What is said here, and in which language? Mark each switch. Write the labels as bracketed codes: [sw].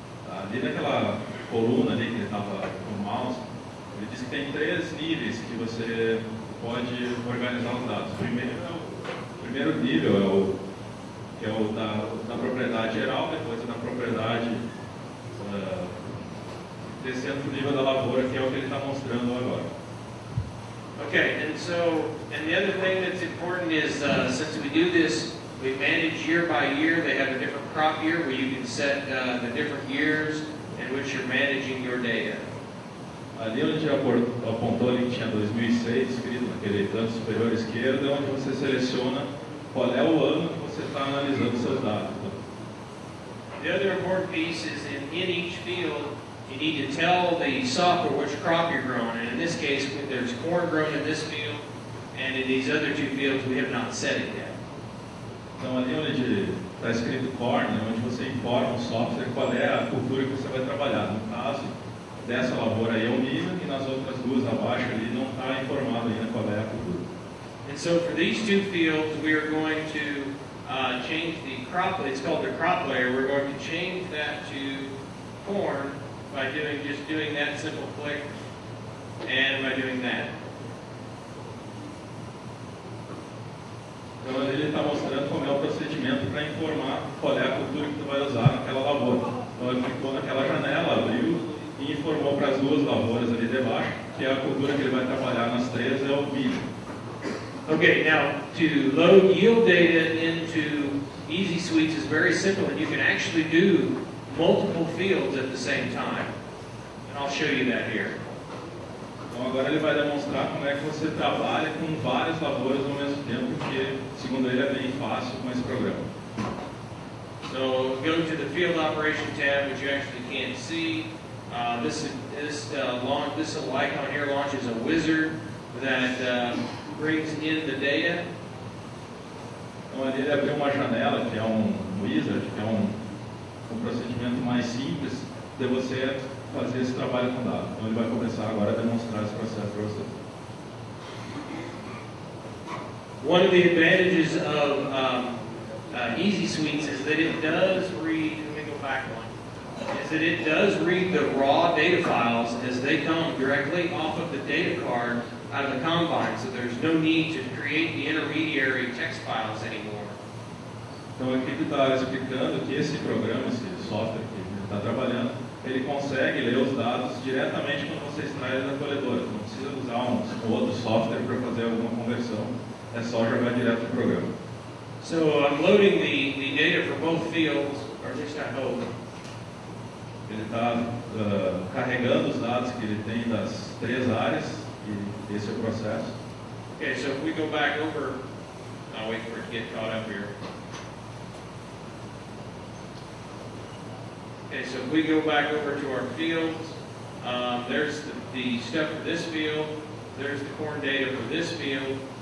[pt] Ali naquela coluna ali que ele estava no mouse, ele diz que tem 3 níveis que você pode organizar os dados. O primeiro nível é o da propriedade geral, depois é da propriedade descendo para o nível da lavoura, que é o que ele está mostrando agora. [en] Okay, and the other thing that's important is since we do this, we manage year by year. They have a different crop year where you can set the different years in which you're managing your data. [pt] Ali onde apontou ali que tinha 2006 escrito naquele canto superior esquerdo, é onde você seleciona qual é o ano que você está analisando seus dados. [en] The other important piece is in each field, you need to tell the software which crop you're growing. And in this case, there's corn grown in this field, and in these other 2 fields, we have not set it yet. [pt] Então ali onde está escrito corn, é onde você informa o software qual é a cultura que você vai trabalhar. No caso dessa lavoura aí é o milho, e nas outras 2 abaixo ali não está informado ainda qual é a cultura. [en] And so for these 2 fields, we are going to change the crop. It's called the crop layer. We're going to change that to corn by just doing that simple click, and by doing that. [pt] Então ele está mostrando como é o procedimento para informar qual é a cultura que tu vai usar naquela lavoura. Então ele clicou naquela janela, abriu e informou para as 2 lavouras ali debaixo que a cultura que ele vai trabalhar nas 3 é o milho. [en] Okay, now to load yield data into Easy Suites is very simple, and you can actually do multiple fields at the same time. And I'll show you that here. [pt] Então agora ele vai demonstrar como é que você trabalha com várias lavouras ao mesmo tempo, que segundo ele é bem fácil com esse programa. [en] So go to the Field Operation tab, which you actually can't see. This little icon here launches a wizard that brings in the data. [pt] Então ali ele abriu uma janela que é um wizard, que é um procedimento mais simples de você fazer esse trabalho com dados. Então ele vai começar agora a demonstrar esse processo para você. [en] One of the advantages of Easy Suites is that it does read, let me go back one, is that it does read the raw data files as they come directly off of the data card out of the combine, so there's no need to create the intermediary text files anymore. [pt] Então aqui ele está explicando que esse programa, esse software que ele está trabalhando, ele consegue ler os dados diretamente quando você extrai ele da colhedora. Não precisa usar um outro software para fazer alguma conversão, é só jogar direto no programa. [en] So I'm loading the data for both fields, or at least I hope. [pt] Ele está carregando os dados que ele tem das 3 áreas, e esse é o processo. [en] Okay, so if we go back over, I'll wait for it to get caught up here. Okay, so if we go back over to our fields, there's the stuff for this field, there's the corn data for this field.